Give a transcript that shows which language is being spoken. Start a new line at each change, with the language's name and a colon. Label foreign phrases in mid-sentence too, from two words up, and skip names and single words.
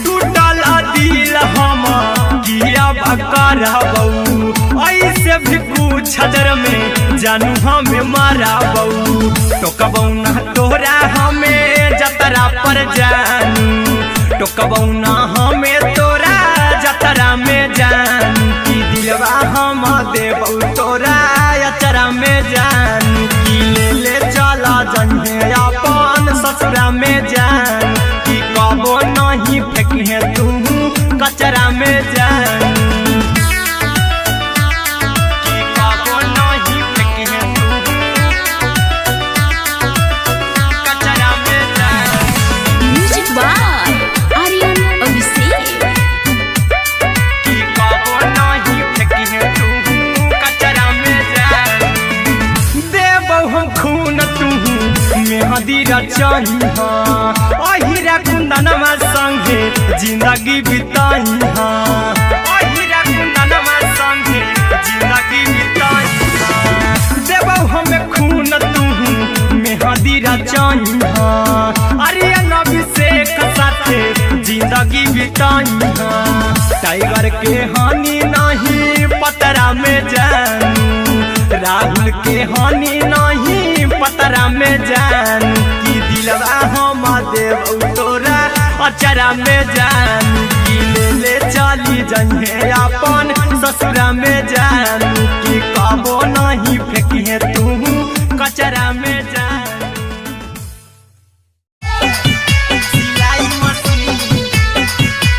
Maithili: टूटल दिल हम किया कराबू ऐसे भी पूछ देर में जानू हमें माराबू। टोकबौ ना तोरा हमें जतरा पर जानू। टोकबौ ना हमें तोरा जतरा में जानू। की दिलवा हम देबौ तोरा अचरा में जानू। की ले ले चला जइहे अपन ससुरा में जान। की कबो नहीं फेंकिहे तू कचरा में जानू। की कबो नहीं फेंकिहे तू कचरा में जान।
English: म्यूजिक बाय आर्यन अभिषेक।
Maithili: की कबो नहीं फेंकिहे तू कचरा में जान। देबौ हम खून तू मेहदी रचइहा। अहिरा कुंदनमा संगे जिंदगी बिताइहा। अहिरा कुंदनमा संगे जिंदगी बिताइहा। देबौ हमें खून तू मेहदी रचइहा। आर्यन अभिषेक साथे जिंदगी बिताइहा। टाइगर के हानि नहीं पतरा में जानू। राहुल के हानि नहीं पतरा में जानू। की दिलवा हम देबौ तोरा अचरा में जानू। की ले ले चली जइहे अपन ससुरा में जानू। की कबो नहीं फेंकिहे तू कचरा में जानू। सिलाई मशीन